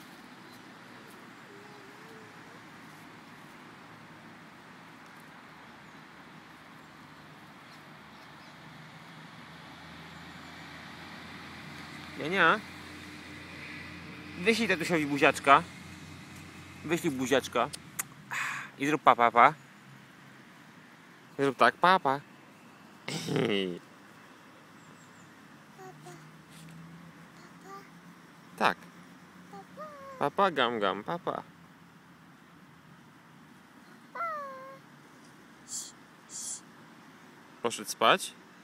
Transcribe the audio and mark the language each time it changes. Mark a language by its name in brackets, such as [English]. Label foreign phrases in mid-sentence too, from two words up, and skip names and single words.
[Polish] Jania? Wyślij tatusiowi buziaczka. Wyślij buziaczka. I zrób pa. Zrób tak, pa. Papa. Tak. Papa. Papa, gam, papa. Papa. Poszedł spać?